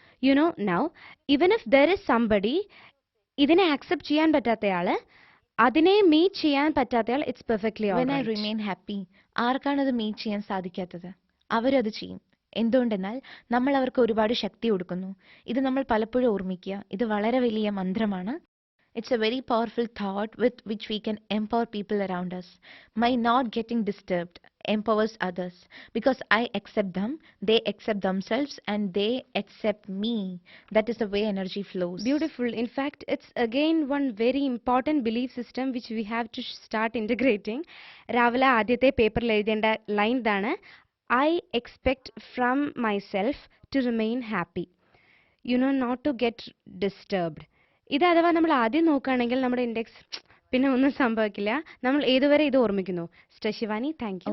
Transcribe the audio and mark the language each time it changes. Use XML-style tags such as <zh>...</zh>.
<en>you know now even if there is somebody</en> <ml>ഇതിനെ accept ചെയ്യാൻ പറ്റാത്തയാള്, അതിനെ മീറ്റ് ചെയ്യാൻ പറ്റാത്തയാൾ,</ml> <en>It's perfectly when I remain happy.</en> <ml>ആർക്കാണ് അത് മീറ്റ് ചെയ്യാൻ സാധിക്കാത്തത്? അവരത് ചെയ്യും. എന്തുകൊണ്ടെന്നാൽ നമ്മൾ അവർക്ക് ഒരുപാട് ശക്തി കൊടുക്കുന്നു. ഇത് നമ്മൾ പലപ്പോഴും ഓർമ്മിക്കുക, ഇത് വളരെ വലിയ മന്ത്രമാണ്.</ml> <en>It's a very powerful thought with which we can empower people around us. My not getting disturbed empowers others because I accept them, they accept themselves, and they accept me. That is the way energy flows. Beautiful. In fact, it's again one very important belief system which we have to start integrating.</en> <ml>രാവിലെ ആദ്യത്തെ പേപ്പറിൽ എഴുതേണ്ട line ഇതാണ്,</ml> <en>I expect from myself to remain happy. Not to get disturbed.</en> <ml>ഇത് അഥവാ നമ്മൾ ആദ്യം നോക്കുകയാണെങ്കിൽ നമ്മുടെ ഇൻഡെക്സ് പിന്നെ ഒന്നും സംഭവിക്കില്ല. നമ്മൾ ഏതുവരെ ഇത് ഓർമ്മിക്കുന്നു. Shivani,</ml> <en>Thank you.</en>